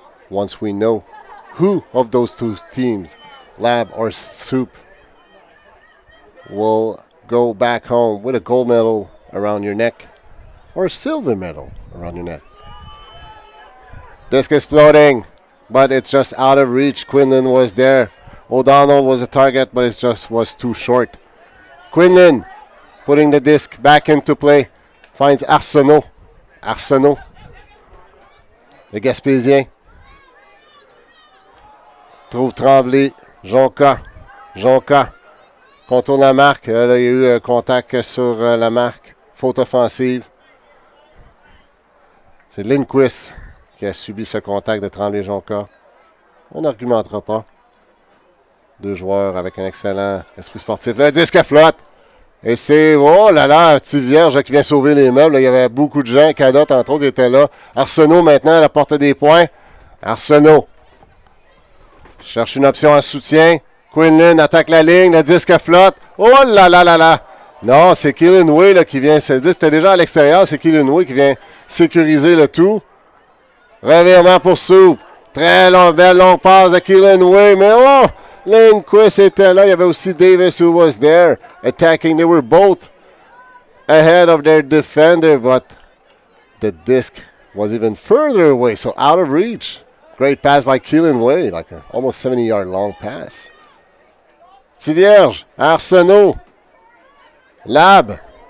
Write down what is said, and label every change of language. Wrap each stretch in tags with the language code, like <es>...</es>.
<en>Once we know who of those two teams, Lab or Soup, will go back home with a gold medal around your neck or a silver medal around your neck. Disc is floating, but it's just out of reach. Quinlan was there. O'Donnell was a target, but it just was too short. Quinlan putting the disc back into play. Finds Arsenault.</en> <fr>Arsenault, le Gaspésien. Trouve Tremblay. Jonca. Jonca contourne la marque. Là, il y a eu un contact sur la marque. Faute offensive. C'est Lindquist qui a subi ce contact de Tremblay-Jonca. On n'argumentera pas. Deux joueurs avec un excellent esprit sportif. Le disque flotte. Et c'est, oh là là, un petit vierge qui vient sauver les meubles. Là, il y avait beaucoup de gens. Cadotte, entre autres, était là. Arsenault, maintenant, à la porte des points. Arsenault cherche une option en soutien. Quinlan attaque la ligne. Le disque flotte. Oh là là là là. Non, c'est Keelan Way là, qui vient. C'était déjà à l'extérieur. C'est Keelan Way qui vient sécuriser le tout. Revirement pour Soup. Très belle longue passe de Keelan Way. Mais oh! Lindquist était là. Il y avait aussi Davis who was there attacking.</fr> <en>They were both ahead of their defender, but the disc was even further away, so out of reach. Great pass by Keelan Way, like an almost 70-yard long pass.</en> <fr>Petit vierge, Arsenault, Lab.</fr>